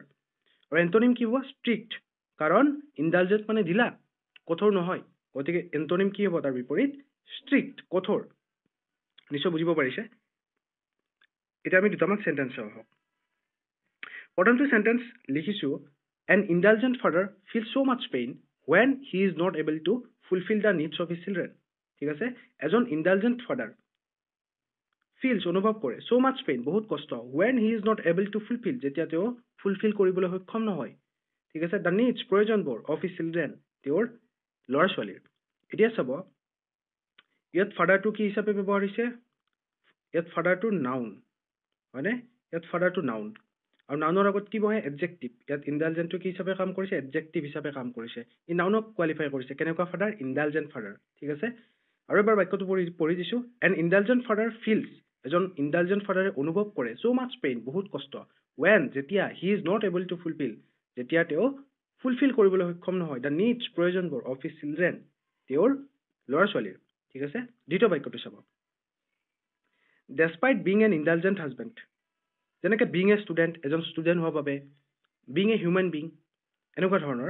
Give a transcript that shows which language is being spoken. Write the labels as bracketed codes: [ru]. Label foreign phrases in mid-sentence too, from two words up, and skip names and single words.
[as] আৰু এণ্টনিম কি হ'ব, ষ্ট্ৰিক্ট, কাৰণ ইণ্ডালজেণ্ট মানে ঢিলা, কঠোৰ নহয়, গতিকে এণ্টনিম কি হ'ব তাৰ বিপৰীত, ষ্ট্ৰিক্ট, কঠোৰ। নিশ্চয় বুজিব পাৰিছে। এতিয়া আমি দুটামান চেণ্টেন্স চাওঁ আহক। প্ৰথমটো চেণ্টেন্স লিখিছোঁ, [en] an indulgent father feel so much pain when he is not able to fulfill the needs of his children। [as] ঠিক আছে, এজন [en] indulgent father feels [as] অনুভৱ কৰে, [en] so much pain [as] বহুত কষ্ট, [en] when he is not able to fulfill [as] যেতিয়া তেওঁ ফুলফিল কৰিবলৈ সক্ষম নহয়। ঠিক আছে, [en] the needs [as] প্ৰয়োজনবোৰ [en] of his children [as] তেওঁৰ ল'ৰা ছোৱালীৰ। এতিয়া চাব ইয়াত ফাদাৰটো কি হিচাপে ব্যৱহাৰ হৈছে, ইয়াত ফাদাৰটো নাউন হয়নে, ইয়াত ফাদাৰটো নাউন আৰু নাউনৰ আগত কি বহে, এডজেক্টিভ। ইয়াত ইণ্ডালজেণ্টটো কি হিচাপে কাম কৰিছে, এডজেক্টিভ হিচাপে কাম কৰিছে। ই নাউনক কোৱালিফাই কৰিছে, কেনেকুৱা ফাদাৰ, [en] indulgent father. [as] ঠিক আছে, আৰু এবাৰ বাক্যটো পঢ়ি দিছোঁ, [en] an indulgent father feels [as] এজন [en] indulgent father [as] অনুভৱ কৰে [en] so much pain [as] বহুত কষ্ট, [en] when যেতিয়া he is not able to fulfill [as] যেতিয়া তেওঁ ফুলফিল কৰিবলৈ সক্ষম নহয়, [en] the needs প্ৰয়োজনবোৰ of his children [as] তেওঁৰ ল'ৰা ছোৱালীৰ। ঠিক আছে, দ্বিতীয় বাক্যটো চাব, [en] despite being an indulgent husband, [as] যেনেকৈ [en] being a student [as] এজন ষ্টুডেণ্ট হোৱাৰ বাবে, [en] being a human being [as] এনেকুৱা ধৰণৰ।